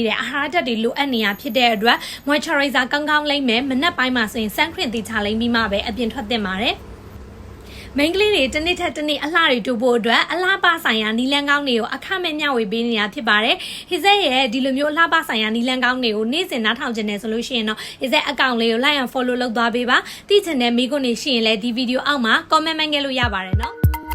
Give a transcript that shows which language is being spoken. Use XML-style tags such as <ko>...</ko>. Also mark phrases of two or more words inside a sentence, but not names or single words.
<my>တယ်အာဟာရဓာတ်တွေလိုအပ်နေတာဖြစ်တဲ့အတွက် moisturizer ကောင်းလိမ့်မယ်မနက်ပိုင်းမှာဆိုရင်</my> <en>sun cream</en> <my>တေချာလိမ့်ပြီးမှပဲအပြင်ထွက်သင့်ပါတယ်မိန်းကလေးတွေတစ်နေ့ထက်တစ်နေ့အလှတွေတိုးဖို့အတွက်အလှပဆိုင်ရာနီလန်းကောင်းတွေကိုအခမဲ့မျှဝေပေးနေတာဖြစ်ပါတယ်။ Hizet ရဲ့ဒီလိုမျိုးအလှပဆိုင်ရာနီလန်းကောင်းတွေကိုနေ့စဉ်နားထောင်ကြနေဆိုလို့ရှိရင်တော့ Hizet အကောင့်လေးကို</my> <en>like and follow</en> <my>လုပ်သွားပေးပါ။သိချင်တဲ့မိကုန်းတွေရှိရင်လည်းဒီဗီဒီယိုအောက်မှာ comment မှန်းခဲ့လို့ရပါတယ်နော်။</my>